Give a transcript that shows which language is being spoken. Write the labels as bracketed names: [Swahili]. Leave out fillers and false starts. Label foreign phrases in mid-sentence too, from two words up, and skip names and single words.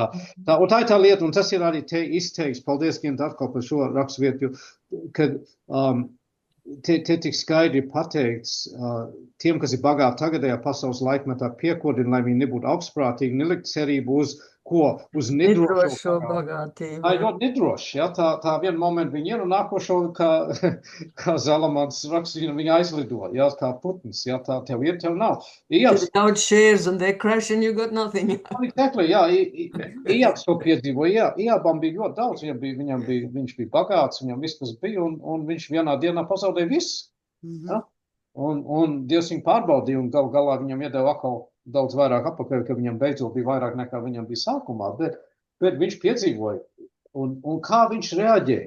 [Latvian] Un tā ir tā lieta, un tas ir arī te izteiks, paldies, Gint, atkal par šo rakstvietu, kad te tik skaidri pateikts, tiem, kas ir bagāti tagadējā pasaules laikmetā, piekodina, lai viņi nebūtu augstprātīgi, nelikt cerību uz nedrošo bagātību. Tā ir ļoti nedroši, ja? Tā vienu momentu viņi ir un nākošo, kā Zalamans rakstīja, viņi aizlido, ja? Kā putns, ja? Tā tev ir, tev nav. [English] Daudz shares and they crash and you got nothing. Exactly, [Latvian] jā, Ījabs to piedzīvoja, Ījabam bija ļoti daudz, viņš bija bagāts, viņam viss tas bija, un viņš vienā dienā pazaudēja viss. Ja? Un Dievs viņu pārbaudīja, un galā viņam iedeva atkal daudz vairāk apakaļ, ka viņam beidzot bija vairāk nekā viņam bija sākumā, bet viņš piedzīvoja, un kā viņš reaģēja.